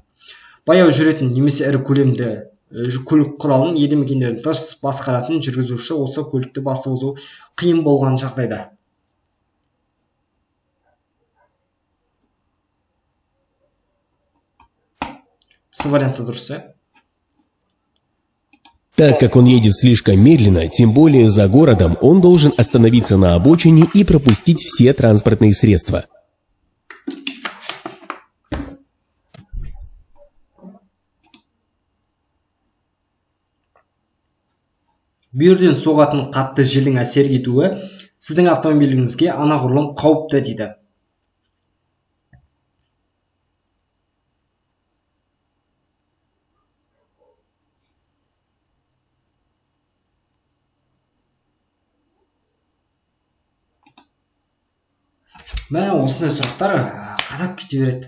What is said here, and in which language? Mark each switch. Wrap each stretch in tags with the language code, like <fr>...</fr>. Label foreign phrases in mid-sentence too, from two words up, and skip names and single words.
<kk>Баяу жүретін немесе ірі көлемді көлік құралын елді мекендерін дұрыс басқаратын жүргізуші осы көлікті басып озу қиын болған жағдайда.</kk> <ru>Все варианты дұрыс, Так как он едет слишком медленно, тем более за городом, он должен остановиться на обочине и пропустить все транспортные средства.</ru> <kk>Бүйірден соғатын қатты желдің әсер етуі сіздің автомобиліңізге анағұрлым қауіпті дейді. Мә осындай сұрақтар қадап кете береді.</kk>